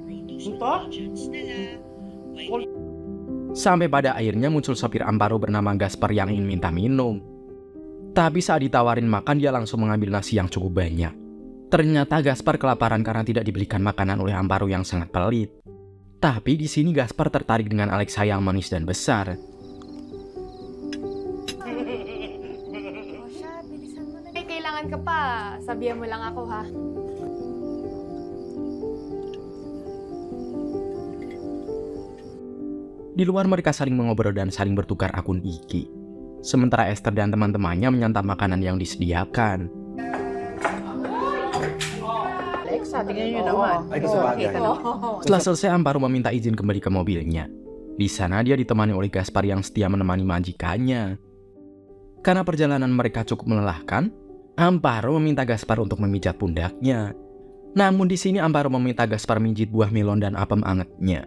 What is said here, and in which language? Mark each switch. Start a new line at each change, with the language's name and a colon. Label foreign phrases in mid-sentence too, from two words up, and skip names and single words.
Indonesian: Sampai pada akhirnya muncul sopir Amparo bernama Gaspar yang ingin minta minum. Tapi saat ditawarin makan, dia langsung mengambil nasi yang cukup banyak. Ternyata Gaspar kelaparan karena tidak dibelikan makanan oleh Amparo yang sangat pelit. Tapi di sini Gaspar tertarik dengan Alexa yang manis dan besar.
Filipino: Kailangan ka pa, sabihan mo lang ako ha.
Indonesian: Di luar mereka saling mengobrol dan saling bertukar akun IG. Sementara Esther dan teman-temannya menyantap makanan yang disediakan.
Filipino: Alexa, tingnan nyo naman. Ay, kasabagay.
Indonesian: Setelah selesai, Amparo meminta izin kembali ke mobilnya. Di sana dia ditemani oleh Gaspar yang setia menemani majikannya. Karena perjalanan mereka cukup melelahkan, Amparo meminta Gaspar untuk memijat pundaknya. Namun di sini Amparo meminta Gaspar mijit buah melon dan apem angetnya.